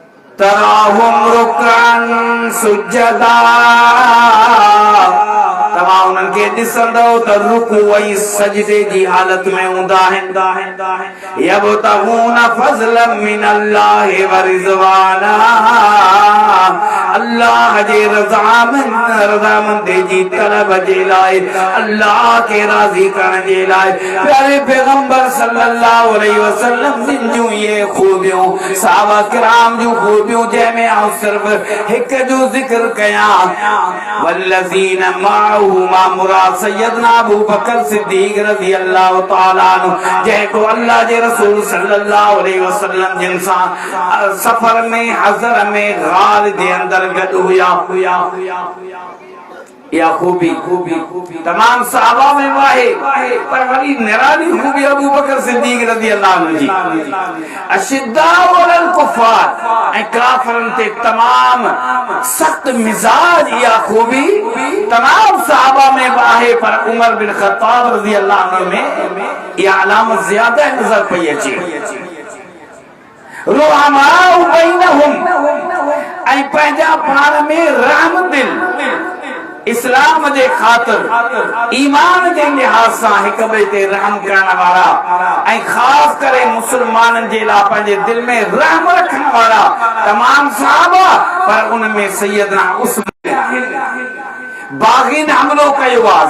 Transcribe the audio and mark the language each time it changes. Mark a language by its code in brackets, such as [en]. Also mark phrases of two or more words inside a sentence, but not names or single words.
[ar] تراهم ركعا سجدا [sd] तव्हां तव्हां उन्हनि खे ॾिसंदो त रुकू ऐं सजदे जी हालत में हूंदा आहिनि। [ar] يبتغون فضلا من الله ورضوانا, [sd] अल्लाह जे रज़ामंदी जी तलब जे लाइ, अल्लाह के राज़ी करण जे लाइ प्यारे पैगंबर [ar] صلى الله عليه وسلم [sd] जूं ये खूबियूं सहाबा किराम जूं खूबियूं जंहिंमें आउं सिर्फ़ हिक जो ज़िक्र कयां। [ar] والذين معه [sd] मा मुराद सय्यदना अबू बकर सिद्दीक़ [ar] رضي الله تعالى عنه, [sd] जंहिंको अल्लाह जे रसूल [ar] صلى الله عليه وسلم [sd] जिन सां सफ़र में हज़र में गार जे अंदर गॾु हुया। या खूबी तमाम सहाबा में वाहे, पर वरी निराली खूबी अबू बकर सिद्दीक़ [ar] رضي الله عنه [sd] जी। [ar] أشداء على الكفار [sd] ऐं काफ़िरन ते तमाम सख्त मिजाज, या खूबी तमाम सहाबा में वाहे, पर उमर बिन ख़त्ताब [ar] رضي الله عنه [sd] में या अलामत ज्यादा नजर पई अचे। [ar] رحماء بينهم [sd] ऐं पंहिंजा पाण में रहम दिल, इस्लाम जे ख़ातिर ईमान जे लिहाज़ सां हिक ॿिए ते रहम करण वारा ऐं ख़ासि करे मुसलमाननि जे लाइ पंहिंजे दिल में रहम रखण वारा तमाम सहाबा, पर उन में सैयदना उस्मान बाग़ीन हमलो कयो आहे।